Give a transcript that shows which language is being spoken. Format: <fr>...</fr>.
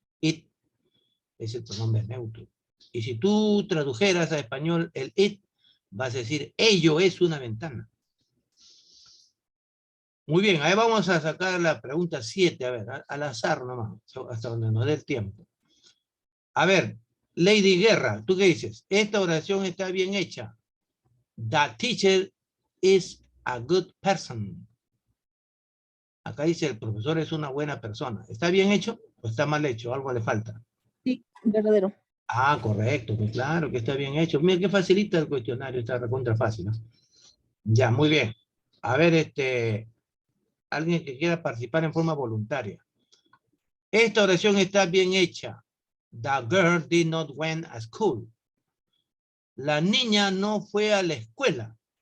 <es>It es el pronombre neutro. Y si tú tradujeras a español el it, vas a decir, ello es una ventana. Muy bien, ahí vamos a sacar la pregunta 7, a ver, al azar nomás, hasta donde nos dé el tiempo. A ver, Lady Guerra, ¿tú qué dices? Esta oración está bien hecha.</es> <en>The teacher is a good person.</en> <es>Acá dice, el profesor es una buena persona. ¿Está bien hecho o está mal hecho? Algo le falta. Sí, verdadero. Ah, correcto, pues claro que está bien hecho. Mira qué facilita el cuestionario, está recontra fácil, ¿no? Ya, muy bien. A ver, alguien que quiera participar en forma voluntaria. Esta oración está bien hecha.</es> <en>The girl did not went to school.</en> <es>La niña no fue a la escuela.</es>